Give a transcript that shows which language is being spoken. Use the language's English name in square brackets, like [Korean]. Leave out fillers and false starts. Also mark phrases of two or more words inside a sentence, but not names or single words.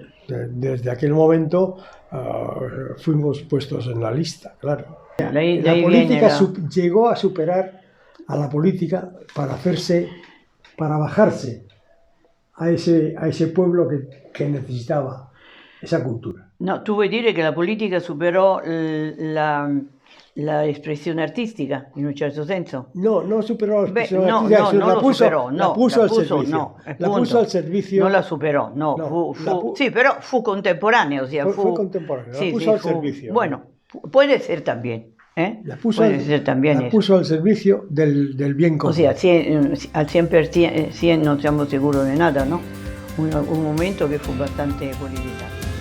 [Spanish] Desde aquel momento fuimos puestos en la lista, claro. La política llegó a superar a la política para bajarse a ese pueblo que necesitaba esa cultura. [Italian] No, tu vuoi dire che la politica superò la espressione artistica, in un certo senso? [Spanish] No, no superó la expresión artística, la puso al servicio. La puso al servicio. [Italian] Non la superò, no. Sì, però fu contemporaneo. [Spanish] O sea, fue contemporáneo, la puso al servicio. Bueno, puede ser también. La puso al servicio del bien común. O sea, al 100% no siamo seguros de nada, ¿no? Un momento que fue bastante politizado.